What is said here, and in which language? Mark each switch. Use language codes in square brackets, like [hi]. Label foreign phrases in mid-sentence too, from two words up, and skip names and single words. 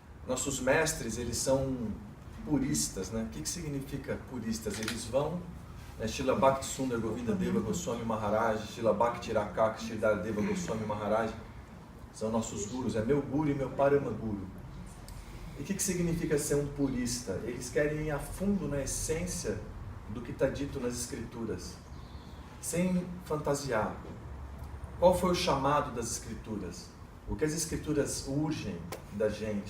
[pt] nossos mestres, eles são puristas, né? O que significa puristas? Eles vão, né? Srila Bhakti Sundar Govinda Deva Goswami Maharaj, Srila Bhakti Rakak Sridhar Deva Goswami Maharaj, são nossos gurus, é meu guru e meu parama guru. E o que significa ser um purista? Eles querem ir a fundo na essência do que está dito nas escrituras, sem fantasiar. Qual foi o chamado das escrituras? O que as escrituras urgem da gente?